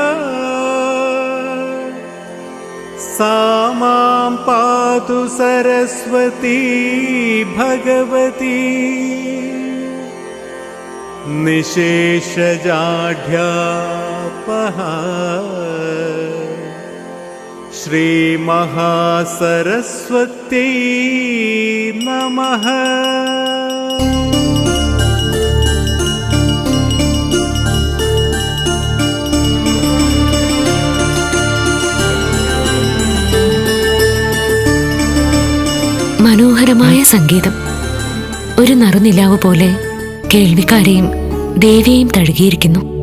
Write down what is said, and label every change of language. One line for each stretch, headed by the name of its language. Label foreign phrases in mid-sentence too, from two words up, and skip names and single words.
Sanskrit: सा मां पातु सरस्वती भगवती निशेषजाढ्यापहा श्रीमहासरस्वती नमः।
Malayalam: മനോഹരമായ സംഗീതം ഒരു നറുനിലാവ് പോലെ കേൾവിക്കാരെയും ദേവിയെയും തഴുകിയിരിക്കുന്നു.